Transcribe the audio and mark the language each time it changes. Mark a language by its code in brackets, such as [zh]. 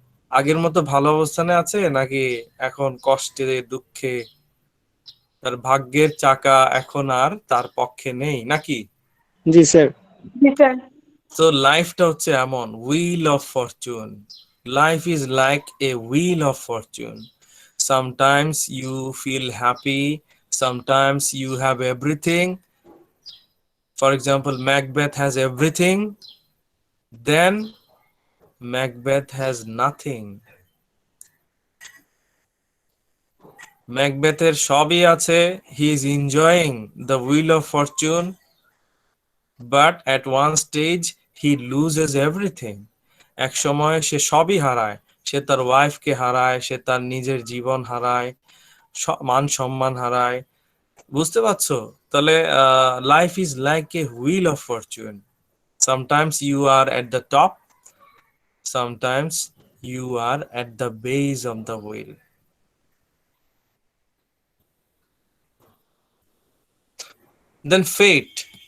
[bn] আগের মতো ভালো অবস্থানে আছে নাকি এখন কষ্টে দুঃখে তার ভাগ্যের চাকা এখন আর তার পক্ষে নেই নাকি? জি স্যার। জি স্যার। তো লাইফটা হচ্ছে এমন [en] Wheel of fortune. Life is like a wheel of fortune. Sometimes you feel happy, sometimes you have everything. For example, Macbeth has everything, then Macbeth has nothing. [bn] ম্যাকবেথের সবই আছে, [en] he is enjoying the wheel of fortune, but at one stage he loses everything. [bn] এক সময় সে সবই হারায়, সে তার ওয়াইফকে হারায়, সে তার নিজের জীবন হারায়, মান সম্মান হারায়। বুঝতে পারছো? [en] তাহলে life is like a wheel of fortune. Sometimes you are at the top, sometimes you are at the base of the wheel. Then fate.